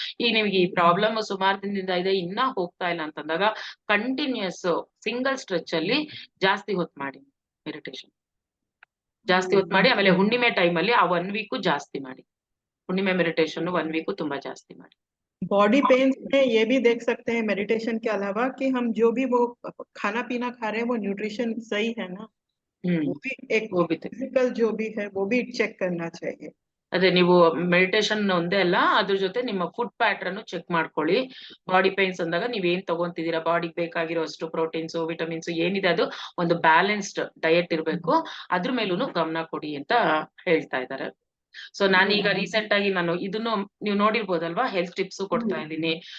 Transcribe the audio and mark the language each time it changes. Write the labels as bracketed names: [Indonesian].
[Kannada] ಈಗ ನಿಮ್ಗೆ ಈ ಪ್ರಾಬ್ಲಮ್ ಸುಮಾರು ದಿನದಿಂದ ಇದೆ, ಇನ್ನ ಹೋಗ್ತಾ ಇಲ್ಲ ಅಂತಂದಾಗ ಕಂಟಿನ್ಯೂಸ್ ಸಿಂಗಲ್ ಸ್ಟ್ರೆಚ್ ಅಲ್ಲಿ ಜಾಸ್ತಿ ಹೊತ್ತು ಮಾಡಿ ಮೆಡಿಟೇಷನ್. ಜಾಸ್ತಿ ಹೊತ್ತು ಮಾಡಿ. ಆಮೇಲೆ ಹುಣ್ಣಿಮೆ ಟೈಮ್ ಅಲ್ಲಿ ಆ 1 ವೀಕ್ ಜಾಸ್ತಿ ಮಾಡಿ. ಹುಣ್ಣಿಮೆ ಮೆडिटेशन 1 ವೀಕ್ ತುಂಬಾ ಜಾಸ್ತಿ ಮಾಡಿ. [Hindi] बॉडी पेन्स में ये भी देख सकते हैं मेडिटेशन के अलावा कि हम जो भी वो खाना पीना खा रहे हैं वो न्यूट्रिशन सही है ना, वो भी एक फिजिकल जो भी है वो भी चेक करना चाहिए. [Kannada] ಅದೇ ನೀವು ಮೆಡಿಟೇಷನ್ ಒಂದೇ ಅಲ್ಲ, ಅದ್ರ ಜೊತೆ ನಿಮ್ಮ ಫುಡ್ ಪ್ಯಾಟರ್ನ್ ಚೆಕ್ ಮಾಡ್ಕೊಳ್ಳಿ. ಬಾಡಿ ಪೈನ್ಸ್ ಅಂದಾಗ ನೀವ್ ಏನ್ ತಗೊಂತಿದೀರಾ, ಬಾಡಿಗೆ ಬೇಕಾಗಿರೋ ಅಷ್ಟು ಪ್ರೋಟೀನ್ಸ್ ವಿಟಮಿನ್ಸ್ ಏನಿದೆ ಅದು ಒಂದು ಬ್ಯಾಲೆನ್ಸ್ಡ್ ಡಯಟ್ ಇರ್ಬೇಕು. ಅದ್ರ ಮೇಲೂ ಗಮನ ಕೊಡಿ ಅಂತ ಹೇಳ್ತಾ ಇದ್ದಾರೆ. ಸೊ ನಾನೀಗ ರೀಸೆಂಟ್ ಆಗಿ ನಾನು ಇದನ್ನು ನೀವು ನೋಡಿರ್ಬೋದಲ್ವಾ, ಹೆಲ್ತ್ ಟಿಪ್ಸ್ ಕೊಡ್ತಾ ಇದ್ದೀನಿ.